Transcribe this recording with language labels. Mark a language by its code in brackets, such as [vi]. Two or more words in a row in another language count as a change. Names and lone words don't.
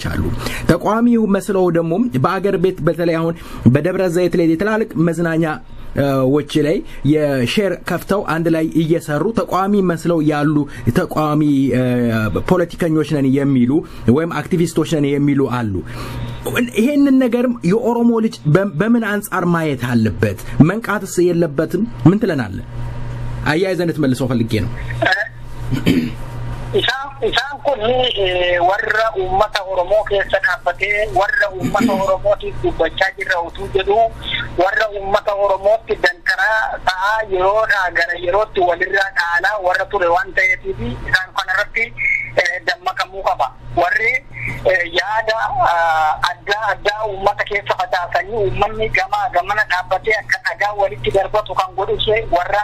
[am] አሉ ተቋሚ መስለው ደግሞ በአገር ቤት በተለይ አሁን በደብረ ዘይት ላይ የተላልቅ መዝናኛ ወጭ ላይ የሼር ከፍተው አንድ ላይ እየሰሩ ተቋሚ መስለው ያሉ ተቋሚ ፖለቲከኞች ነን የሚሉ ወይም አክቲቪስቶች ነን የሚሉ አሉ ይሄንን ነገር የኦሮሞ ልጅ በምን አንፃር ማየት አለበት መንቃትስ የለበትም ምን ትለናለህ አያይዘን ተመልሰው ፈልጌ ነው [om] isaan kun warra ummata Oromoo keessa dhaabbatee warra ummata Oromootiif dubbachaa jirra utuu jedhu warra ummata Oromootti danqaraa ta'aa yeroodhaa gara yerootti walirraa dhaalaa warra ture waan ta'eetiif isaan kanarratti dammaqamuu qaba warri yaada addaa ummata keessa facaasanii ummanni gamana dhaabbatee akka dhagaa walitti darbatu kan godhuse warra